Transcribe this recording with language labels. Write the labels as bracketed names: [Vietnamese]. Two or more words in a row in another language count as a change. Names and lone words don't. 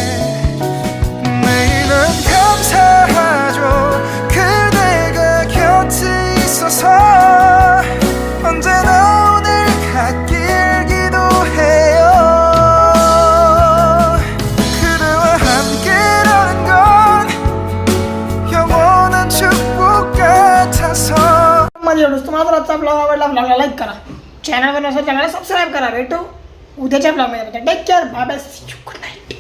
[Korean] 매일은 감사하죠 그대가 곁에 있어서 언제나 오늘 같길 기도해요 그대와 함께라는 건 영원한 축복 같아서 [Marathi] मध्ये एवढंच. तुम्हाला जर आजचा ब्लॉग आवडला, ब्लॉगला लाईक करा, चॅनलवर नसेल चॅनलला सबस्क्राईब करा. भेटू उद्याच्या ब्लॉगमध्ये. [English] take care, bye bye, good night.